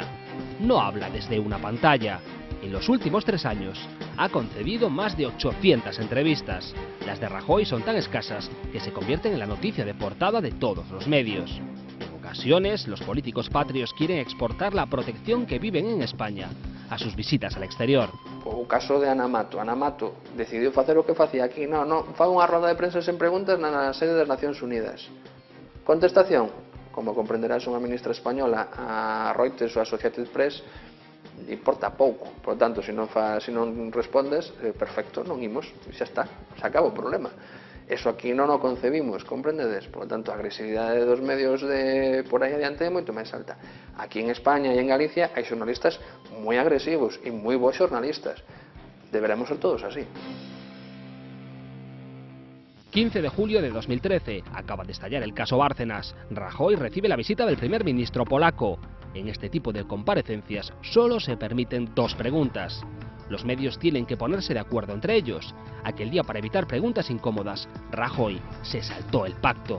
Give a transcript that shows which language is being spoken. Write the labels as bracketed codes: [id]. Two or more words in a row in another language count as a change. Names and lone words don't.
[es] No habla desde una pantalla. En los últimos 3 años ha concedido más de 800 entrevistas. Las de Rajoy son tan escasas que se convierten en la noticia de portada de todos los medios. En ocasiones, los políticos patrios quieren exportar la protección que viven en España a sus visitas al exterior. [gl] O caso de Ana Mato. Ana Mato decidiu facer o que facía aquí. Non, fai unha roda de prensa sen preguntas na sede das Nacións Unidas. Contestación? Como comprenderás, unha ministra española, a Reuters ou a Associated Press, importa pouco. [es] Por lo tanto, [gl] se non respondes, perfecto, non imos, xa está, se acaba o problema. Eso aquí non o concebimos, comprendedes? [es] Por lo tanto, [gl] a agresividade dos medios de por aí adiante é moito máis alta. Aquí en España e en Galicia hai xornalistas moi agresivos e moi bons xornalistas. Deberemos ser todos así. [es] 15 de julio de 2013, acaba de estallar el caso Bárcenas. Rajoy recibe la visita del primer ministro polaco. En este tipo de comparecencias solo se permiten 2 preguntas. Los medios tienen que ponerse de acuerdo entre ellos. Aquel día, para evitar preguntas incómodas, Rajoy se saltó el pacto.